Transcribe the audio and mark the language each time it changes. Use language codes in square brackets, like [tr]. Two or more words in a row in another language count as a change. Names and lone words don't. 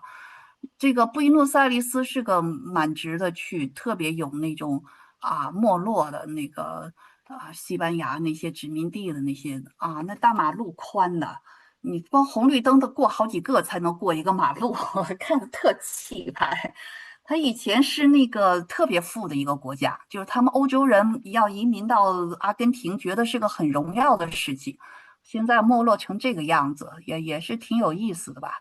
[zh] 這個布宜諾斯艾利斯是個蠻值得去，特別有那種沒落的那個西班牙那些殖民地的那些那大馬路寬的，你光紅綠燈得過好幾個才能過一個馬路，我看着特氣派。他以前是那個特別富的一個國家，就是他們歐洲人要移民到阿根廷，覺得是個很榮耀的事情。現在沒落成這個樣子，也是挺有意思的吧。